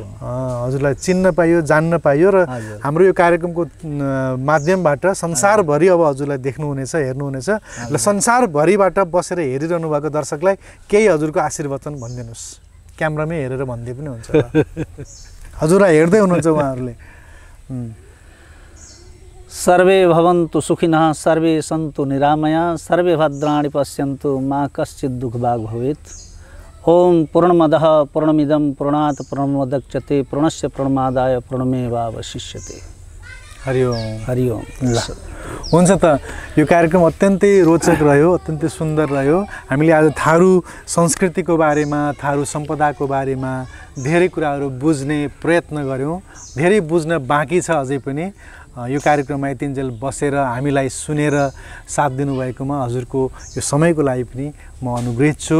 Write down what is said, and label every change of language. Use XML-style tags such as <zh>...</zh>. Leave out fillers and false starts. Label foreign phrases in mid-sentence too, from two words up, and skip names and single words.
<ne>हजुरलाई चिन्न पाइयो, जान्न पाइयो, र हाम्रो यो कार्यक्रमको माध्यमबाट संसारभरि अब हजुरलाई देख्नुहुनेछ, हेर्नुहुनेछ, र संसारभरिबाट बसेर हेरिरहनु भएको दर्शकलाई केही हजुरको आशीर्वचन भनिदिनुहोस्। क्यामेरामै हेरेर भन्दै पनि हुन्छ, हजुरलाई हेर्दै हुनुहुन्छ उहाँहरूले।</ne> <sa>सर्वे भवन्तु सुखिनः, सर्वे सन्तु निरामया, सर्वे भद्राणि पश्यन्तु, मा कश्चित् दुःखभाग् भवेत्। ओम पूर्णमदः पूर्णमिदं पूर्णात् पूर्णमुदच्यते, पूर्णस्य पूर्णमादाय पूर्णमेवावशिष्यते। हरि ओम। हरि ओम।</sa> <ne>हुन्छ त, यो कार्यक्रम अत्यन्तै रोचक रह्यो, अत्यन्तै सुन्दर रह्यो। हामीले आज थारू संस्कृतिको बारेमा, थारू सम्पदाको बारेमा धेरै कुराहरू बुझ्ने प्रयत्न गऱ्यौँ। धेरै बुझ्न बाँकी छ अझै पनि। यो कार्यक्रममा यतिन्जेल बसेर हामीलाई सुनेर साथ दिनुभएकोमा हजुरको यो समयको लागि पनि म अनुग्रहित छु।</ne>